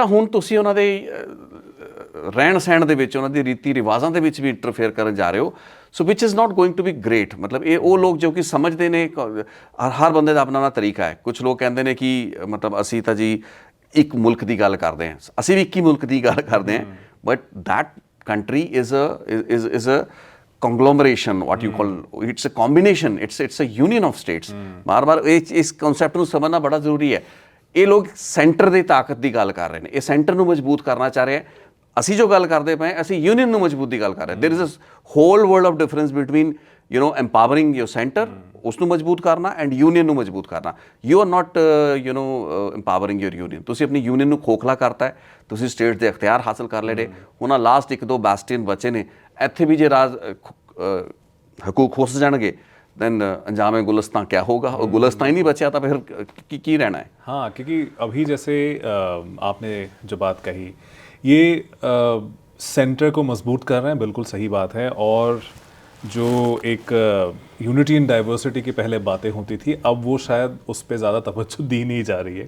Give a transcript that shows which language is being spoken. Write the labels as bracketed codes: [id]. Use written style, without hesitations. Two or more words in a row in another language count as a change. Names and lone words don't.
[pa] ਆਹ ਜਿਹੜਾ ਹੁਣ ਤੁਸੀਂ ਉਹਨਾਂ ਦੇ ਰਹਿਣ ਸਹਿਣ ਦੇ ਵਿੱਚ, ਉਹਨਾਂ ਦੀ ਰੀਤੀ ਰਿਵਾਜ਼ਾਂ ਦੇ ਵਿੱਚ ਵੀ ਇੰਟਰਫੇਅਰ ਕਰਨ ਜਾ ਰਹੇ ਹੋ, [en] so which is not going to be great. [pa] ਮਤਲਬ ਇਹ ਉਹ ਲੋਕ ਜੋ ਕਿ ਸਮਝਦੇ ਨੇ, ਹਰ ਬੰਦੇ ਦਾ ਆਪਣਾ ਆਪਣਾ ਤਰੀਕਾ ਹੈ। ਕੁਝ ਲੋਕ ਕਹਿੰਦੇ ਨੇ ਕਿ ਮਤਲਬ ਅਸੀਂ ਤਾਂ ਜੀ ਇੱਕ ਮੁਲਕ ਦੀ ਗੱਲ ਕਰਦੇ ਹਾਂ, ਅਸੀਂ ਵੀ ਇੱਕ ਹੀ ਮੁਲਕ ਦੀ ਗੱਲ ਕਰਦੇ ਹਾਂ, [en] but that country is a conglomeration, what you call, it's a combination, it's a union of states. [pa] ਬਾਰ-ਬਾਰ ਇਸ ਕਨਸੈਪਟ ਨੂੰ ਸਮਝਣਾ ਬੜਾ ਜ਼ਰੂਰੀ ਹੈ। ਇਹ ਲੋਕ ਸੈਂਟਰ ਦੀ ਤਾਕਤ ਦੀ ਗੱਲ ਕਰ ਰਹੇ ਨੇ, ਇਹ ਸੈਂਟਰ ਨੂੰ ਮਜ਼ਬੂਤ ਕਰਨਾ ਚਾਹ ਰਹੇ ਹੈ। ਅਸੀਂ ਜੋ ਗੱਲ ਕਰਦੇ ਪਏ ਅਸੀਂ ਯੂਨੀਅਨ ਨੂੰ ਮਜ਼ਬੂਤ ਦੀ ਗੱਲ ਕਰ ਰਹੇ। [en] there is a whole world of difference between empowering your center, [pa] ਉਸ ਨੂੰ ਮਜ਼ਬੂਤ ਕਰਨਾ, ਐਂਡ ਯੂਨੀਅਨ ਨੂੰ ਮਜ਼ਬੂਤ ਕਰਨਾ। [en] you are not empowering your union. [pa] ਤੁਸੀਂ ਆਪਣੀ ਯੂਨੀਅਨ ਨੂੰ ਖੋਖਲਾ ਕਰਤਾ ਹੈ, ਤੁਸੀਂ ਸਟੇਟ ਦੇ ਅਖਤਿਆਰ ਹਾਸਲ ਕਰ ਲਏ ਨੇ। ਉਹਨਾਂ ਲਾਸਟ 1-2 ਬੈਸਟੀਅਨ ਬਚੇ ਨੇ। ਇੱਥੇ ਵੀ ਜੇ ਰਾਜ ਹਕੂਕ ਖੁੱਸ ਜਾਣਗੇ देन [hi] अंजाम गुलस्तां क्या होगा, और गुलस्तां ही नहीं बचा तो फिर की रहना है। हाँ, क्योंकि अभी जैसे आपने जो बात कही, ये सेंटर को मजबूत कर रहे हैं, बिल्कुल सही बात है। और जो एक [en] unity in diversity [hi] की पहले बातें होती थी, अब वो शायद उस पर ज़्यादा तवज्जो दी नहीं जा रही है।